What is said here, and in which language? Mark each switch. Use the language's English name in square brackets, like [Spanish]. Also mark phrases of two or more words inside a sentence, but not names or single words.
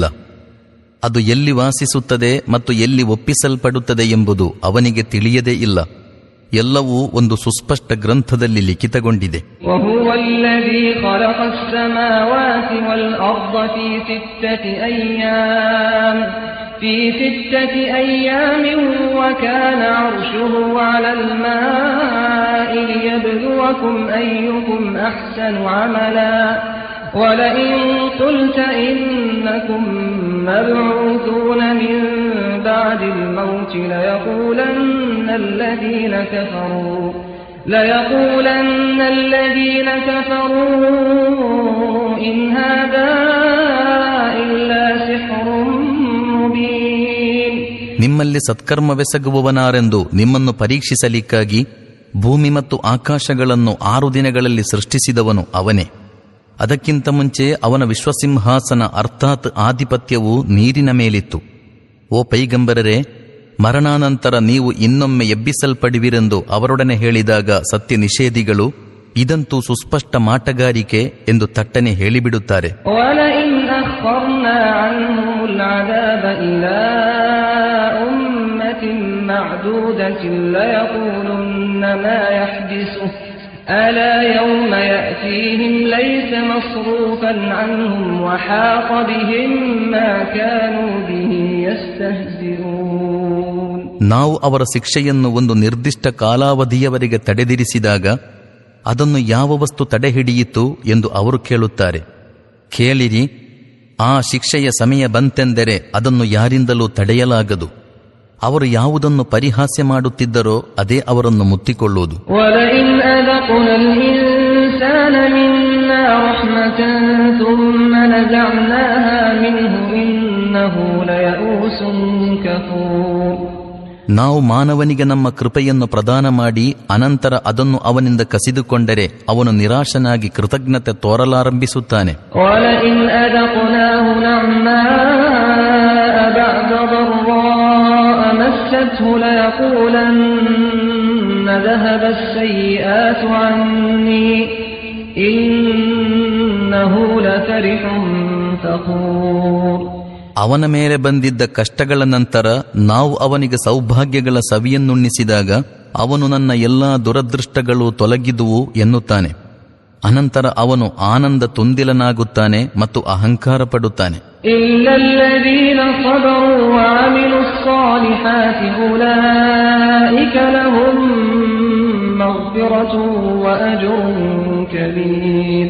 [Kannada] ಅದು ಎಲ್ಲಿ ವಾಸಿಸುತ್ತದೆ ಮತ್ತು ಎಲ್ಲಿ ಒಪ್ಪಿಸಲ್ಪಡುತ್ತದೆ ಎಂಬುದು ಅವನಿಗೆ ತಿಳಿಯದೇ ಇಲ್ಲ. ಎಲ್ಲವೂ ಒಂದು ಸುಸ್ಪಷ್ಟ ಗ್ರಂಥದಲ್ಲಿ ಲಿಖಿತಗೊಂಡಿದೆ. [Arabic] في 6 أيام وكان عرشه على الماء ليبلوكم أيكم أحسن عملا ولئن قلت إنكم مبعوثون من بعد الموت ليقولن الذين كفروا إن هذا إلا سحر. [Kannada] ನಿಮ್ಮಲ್ಲಿ ಸತ್ಕರ್ಮವೆಸಗುವವನಾರೆಂದು ನಿಮ್ಮನ್ನು ಪರೀಕ್ಷಿಸಲಿಕ್ಕಾಗಿ ಭೂಮಿ ಮತ್ತು ಆಕಾಶಗಳನ್ನು 6 ದಿನಗಳಲ್ಲಿ ಸೃಷ್ಟಿಸಿದವನು ಅವನೇ. ಅದಕ್ಕಿಂತ ಮುಂಚೆ ಅವನ ವಿಶ್ವಸಿಂಹಾಸನ ಅರ್ಥಾತ್ ಆಧಿಪತ್ಯವು ನೀರಿನ ಮೇಲಿತ್ತು. ಓ ಪೈಗಂಬರರೇ, ಮರಣಾನಂತರ ನೀವು ಇನ್ನೊಮ್ಮೆ ಎಬ್ಬಿಸಲ್ಪಡುವಿರೆಂದು ಅವರೊಡನೆ ಹೇಳಿದಾಗ ಸತ್ಯ ನಿಷೇಧಿಗಳು ಇದಂತೂ ಸುಸ್ಪಷ್ಟ ಮಾಟಗಾರಿಕೆ ಎಂದು ತಟ್ಟನೆ ಹೇಳಿಬಿಡುತ್ತಾರೆ. [Arabic] ألا يوم يأتيهم ليس مصروفا عنهم وحاق بهم ما كانوا به يستهزئون. [Kannada] ನಾವು ಅವರ ಶಿಕ್ಷೆಯನ್ನು ಒಂದು ನಿರ್ದಿಷ್ಟ ಕಾಲಾವಧಿಯವರೆಗೆ ತಡೆದಿರಿಸಿದಾಗ ಅದನ್ನು ಯಾವ ವಸ್ತು ತಡೆಹಿಡಿಯಿತು ಎಂದು ಅವರು ಕೇಳುತ್ತಾರೆ. ಕೇಳಿರಿ, ಆ ಶಿಕ್ಷೆಯ ಸಮಯ ಬಂತೆಂದರೆ ಅದನ್ನು ಯಾರಿಂದಲೂ ತಡೆಯಲಾಗದು. ಅವರು ಯಾವುದನ್ನು ಪರಿಹಾಸ್ಯ ಮಾಡುತ್ತಿದ್ದರೋ ಅದೇ ಅವರನ್ನು ಮುತ್ತಿಕೊಳ್ಳುವುದು. [Arabic] إنه إنه ليئوس كفور. [Kannada] ನಾವು ಮಾನವನಿಗೆ ನಮ್ಮ ಕೃಪೆಯನ್ನು ಪ್ರದಾನ ಮಾಡಿ ಅನಂತರ ಅದನ್ನು ಅವನಿಂದ ಕಸಿದುಕೊಂಡರೆ ಅವನು ನಿರಾಶನಾಗಿ ಕೃತಜ್ಞತೆ ತೋರಲಾರಂಭಿಸುತ್ತಾನೆ. [Arabic] وَلَئِنْ أَذَقْنَاهُ نَعْمَاءَ بَعْدَ ضَرَّاءَ مَسَّتْهُ لَيَقُولَنَّ ذَهَبَ السَّيِّئَاتُ عَنِّي إِنَّهُ لَفَرِحٌ فَخُورٌ. [Kannada] ಅವನ ಮೇಲೆ ಬಂದಿದ್ದ ಕಷ್ಟಗಳ ನಂತರ ನಾವು ಅವನಿಗೆ ಸೌಭಾಗ್ಯಗಳ ಸವಿಯನ್ನುಣ್ಣಿಸಿದಾಗ ಅವನು ನನ್ನ ಎಲ್ಲಾ ದುರದೃಷ್ಟಗಳು ತೊಲಗಿದುವು ಎನ್ನುತ್ತಾನೆ. ಅನಂತರ ಅವನು ಆನಂದ ತುಂದಿಲನಾಗುತ್ತಾನೆ ಮತ್ತು ಅಹಂಕಾರ ಪಡುತ್ತಾನೆ. [Arabic] إلا الذين صبروا وعملوا الصالحات أولئك لهم مغفرة وأجر كبير.